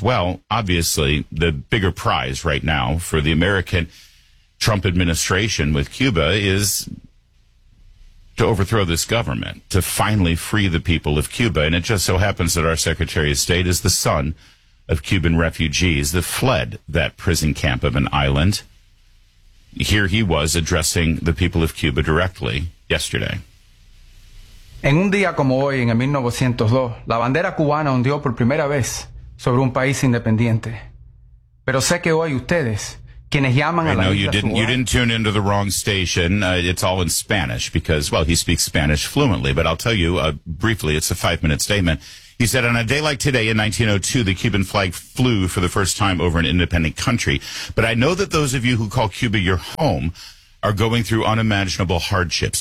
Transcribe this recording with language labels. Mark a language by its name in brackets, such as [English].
[English] Well, obviously, the bigger prize right now for the American Trump administration with Cuba is to overthrow this government, to finally free the people of Cuba. And it just so happens that our Secretary of State is the son of Cuban refugees that fled that prison camp of an island. Here he was addressing the people of Cuba directly yesterday. [Spanish] En un día como hoy, en 1902, la bandera cubana ondeó por primera vez sobre un país independiente. Pero sé que hoy ustedes, quienes llaman a la isla Cuba... [English] You didn't tune into the wrong station. It's all in Spanish because, well, he speaks Spanish fluently. But I'll tell you briefly, it's a five-minute statement. He said, on a day like today in 1902, the Cuban flag flew for the first time over an independent country. But I know that those of you who call Cuba your home are going through unimaginable hardships.